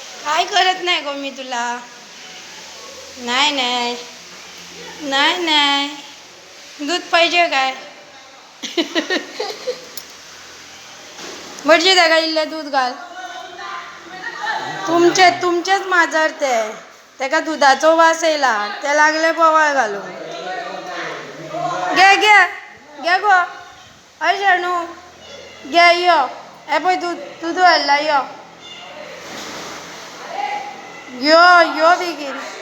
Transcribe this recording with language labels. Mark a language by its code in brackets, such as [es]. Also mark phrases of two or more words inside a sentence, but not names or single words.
[mr] काय करत नाही गो मी तुला. नाही नाही नाही नाही दूध पाहिजे काय? भटजी त्या गाईला दूध घाल. [kok] तुमचेच माजर ते त्याका दुधाचो वास येला ते लागले बोवाळ घालून. घे घे घे गो अय शणू घे यो हे पळय दूध दूध हाडला यो यो यो बेगीन.